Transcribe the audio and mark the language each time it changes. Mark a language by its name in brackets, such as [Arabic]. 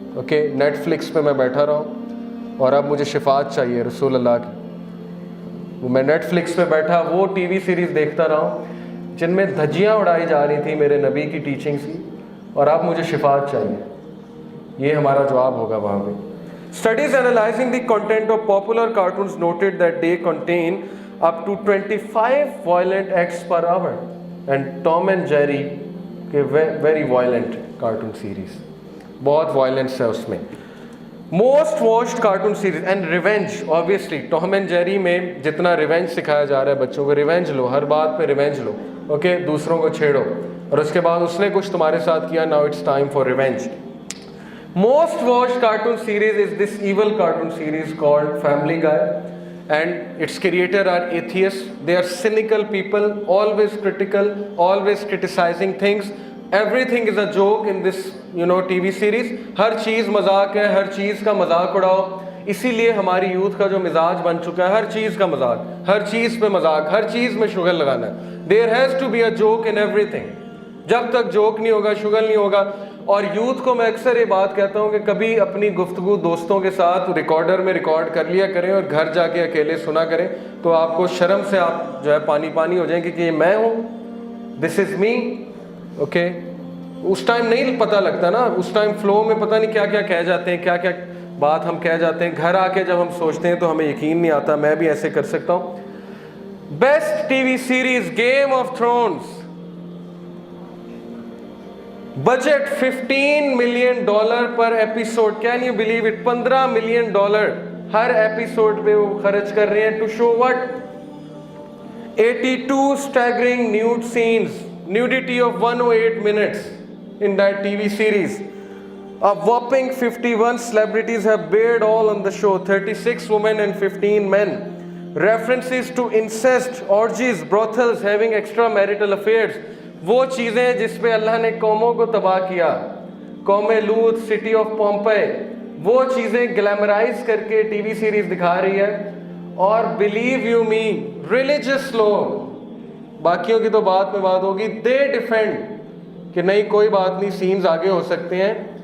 [Urdu] Okay, net flicks پہ میں بیٹھا رہا ہوں اور اب مجھے شفاعت چاہیے رسول اللہ کی. میں نیٹ فلکس پہ بیٹھا وہ ٹی وی سیریز دیکھتا رہا ہوں جن میں دھجیاں اڑائی جا رہی تھیں میرے نبی کی ٹیچنگ سے, اور اب مجھے شفاعت چاہیے. یہ ہمارا جواب ہوگا وہاں پہ. [English] Studies analyzing the content of popular cartoons noted that they contain up to 25 violent acts per hour. And Tom and Jerry [Urdu] کے [English] very violent cartoon series, [Urdu] بہت violence ہے اس میں. [English] Most watched cartoon series and revenge, obviously [Urdu] Tom and Jerry میں جتنا revenge سکھایا جا رہا ہے بچوں کو, revenge لو, ہر بات پہ revenge لو. اوکے, دوسروں کو چھیڑو, اور اس کے بعد اس نے کچھ تمہارے ساتھ کیا, [English] now it's time for revenge. Most watched cartoon series is this evil cartoon series called Family Guy, and its creator are atheists. They are cynical people, always critical, always criticizing things. Everything is a joke in this, TV series. [Urdu] ہر چیز مذاق ہے, ہر چیز کا مذاق اڑاؤ. اسی لیے ہماری youth کا جو مزاج بن چکا ہے, ہر چیز کا مذاق, ہر چیز پہ مذاق, ہر چیز میں شغل لگانا ہے. [English] There has to be a joke in everything. [Urdu] جب تک جوک نہیں ہوگا, شغل نہیں ہوگا. اور یوتھ کو میں اکثر یہ بات کہتا ہوں کہ کبھی اپنی گفتگو دوستوں کے ساتھ ریکارڈر میں ریکارڈ کر لیا کریں اور گھر جا کے اکیلے سنا کریں, تو آپ کو شرم سے آپ جو ہے پانی پانی ہو جائیں کہ یہ میں ہوں, [English] This is me. [Urdu] اوکے, اس ٹائم نہیں پتہ لگتا نا, اس ٹائم فلو میں پتہ نہیں کیا کیا کہہ جاتے ہیں, کیا کیا بات ہم کہہ جاتے ہیں. گھر آ کے جب ہم سوچتے ہیں تو ہمیں یقین نہیں آتا میں بھی ایسے کر سکتا ہوں. [English] Best T V series Game of Thrones. Budget $15 million پر episode. Can you believe it? [Urdu] $15 million Hare episode پہ وہ خرچ کر رہے ہیں. [English] To show what? 82 staggering nude scenes, nudity of 108 minutes in that TV series. A whopping 51 celebrities have bared all on the show, 36 women and 15 men. References to incest, orgies, brothels, having extramarital affairs. [Urdu] وہ چیزیں جس پہ اللہ نے قوموں کو تباہ کیا, قوم لوط, سٹی آف پومپے, وہ چیزیں گلیمرائز کر کے ٹی وی سیریز دکھا رہی ہے. اور [English] believe you me, [Urdu] ریلیجس لوگ, باقیوں کی تو بات میں بات ہوگی, [English] they defend [Urdu] کہ نہیں کوئی بات نہیں, سینز آگے ہو سکتے ہیں.